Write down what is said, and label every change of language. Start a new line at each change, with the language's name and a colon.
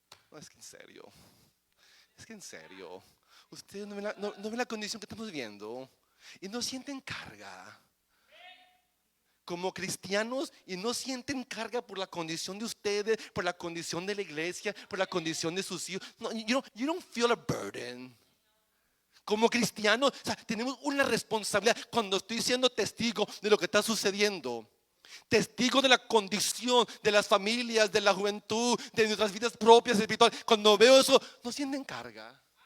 Spanish: No, es que en serio. Ustedes no ven la condición que estamos viendo y no sienten carga como cristianos y no sienten carga por la condición de ustedes, por la condición de la iglesia, por la condición de sus hijos.
English: No, you don't feel a burden.
Spanish: Como cristianos, o sea, tenemos una responsabilidad cuando estoy siendo testigo de lo que está sucediendo. Testigo de la condición de las familias, de la juventud, de nuestras vidas propias espirituales. Cuando veo eso, no sienten carga.